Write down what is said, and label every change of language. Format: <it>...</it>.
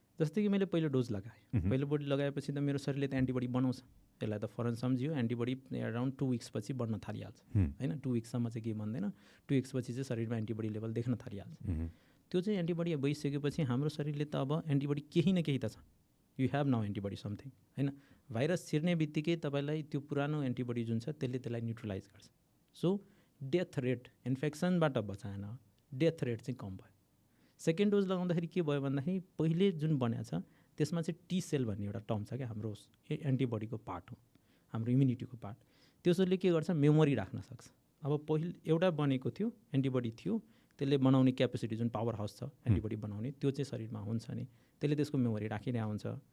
<ne>जस्तै कि मैले पहिलो डोज लगाएँ, पहिलो बडी लगाएपछि त मेरो शरीरले त एन्टिबडी बनाउँछ, यसलाई त फरन सम्झियो, एन्टिबडी अराउन्ड 2 weeks पछि बढ्न थालिहाल्छ होइन। 2 weeksसम्म चाहिँ केही भन्दैन, 2 weeks पछि चाहिँ शरीरमा एन्टिबडी लेभल देख्न थालिहाल्छ। त्यो चाहिँ एन्टिबडी भइसकेपछि हाम्रो शरीरले त अब एन्टिबडी केही न केही त छ,</ne> <en>you have now antibody something</en> <ne>होइन। भाइरस छिर्ने बित्तिकै तपाईँलाई त्यो पुरानो एन्टिबडी जुन छ त्यसले त्यसलाई न्युट्रलाइज गर्छ। So death rate इन्फेक्सनबाट बचाएन, death rate चाहिँ कम भयो। सेकेन्ड डोज लगाउँदाखेरि के भयो भन्दाखेरि पहिले जुन बनेको छ त्यसमा चाहिँ टी सेल भन्ने एउटा टर्म छ क्या, हाम्रो एन्टिबडीको पार्ट हो, हाम्रो इम्युनिटीको पार्ट। त्यसले के गर्छ, मेमोरी राख्न सक्छ। अब पहिले एउटा बनेको थियो एन्टिबडी थियो, त्यसले बनाउने क्यापेसिटी जुन पावर हाउस छ एन्टिबडी बनाउने त्यो चाहिँ शरीरमा हुन्छ नि, त्यसले त्यसको मेमोरी राखिरहेको हुन्छ।</ne>